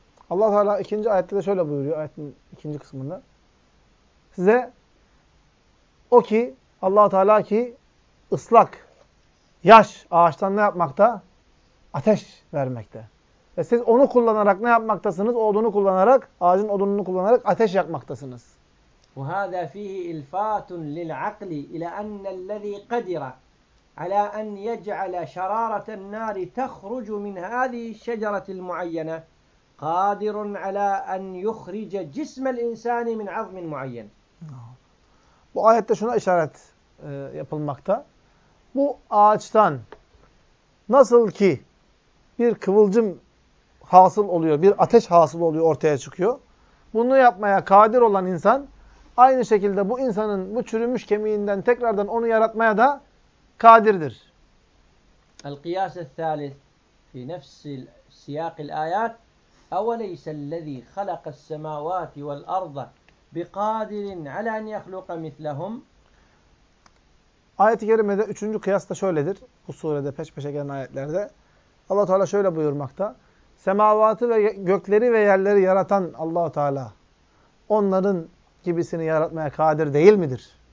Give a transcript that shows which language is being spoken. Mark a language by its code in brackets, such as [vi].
[tr] Allah Teala ikinci ayette de şöyle buyuruyor ayetin ikinci kısmında. Size o ki Allah Teala ki ıslak yaş ağaçtan ne yapmakta? Ateş vermekte. Ve siz onu kullanarak ne yapmaktasınız? O odunu kullanarak, ağacın odununu kullanarak ateş yakmaktasınız. [ar] وَهَذَا فِيهِ اِلْفَاتٌ لِلْعَقْلِ اِلَى اَنَّ الَّذ۪ي قَدِرَ على أن يجعل شرارة النار تخرج من هذه الشجرة المعينة قادر على أن يخرج جسم الإنسان من عظم معين. [tr] Bu ayette şuna işaret yapılmakta. Bu ağaçtan nasıl ki bir kıvılcım hasıl oluyor, bir ateş hasıl oluyor, ortaya çıkıyor. Bunu yapmaya kadir olan insan, aynı şekilde bu insanın bu çürümüş kemiğinden tekrardan onu yaratmaya da kadirdir. [ar] القياس الثالث في نفس سياق الآيات أوليس الذي خلق السماوات والأرض بقادر على أن يخلق مثلهم. [tr] Ayet-i kerimede üçüncü kıyas da şöyledir. Bu surede peş peşe gelen ayetlerde Allah Teala şöyle buyurmakta. Semavatı ve gökleri ve yerleri yaratan Allah-u Teala onların gibisini yaratmaya kadir değil midir?